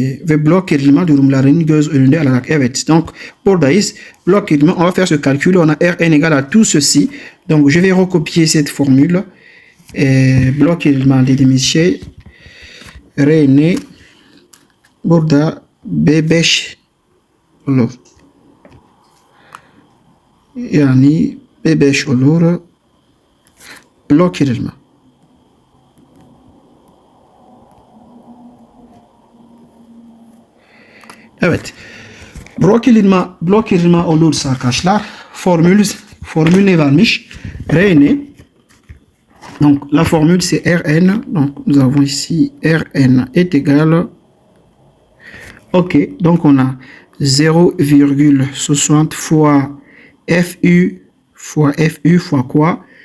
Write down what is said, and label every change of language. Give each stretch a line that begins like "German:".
Turkish: Ve blok kırılma durumlarının göz önünde alarak. Evet.
French: Donc,
Turkish: buradayız.
French: Blok kırılma, on va faire ce calcul. On a Rn égale à tout ceci. Donc, je vais recopier cette formule.
Turkish: Blok kırılma dediğimiz şey Rn burada B5 olur. Yani B5 olur. Blok kırılma. Evet. Blok kırılma olursa arkadaşlar formül ne varmış? Rn
French: Donc, la formule, c'est Rn. Donc, nous avons ici Rn est égal. OK. Donc, on a 0,60 fois FU fois quoi?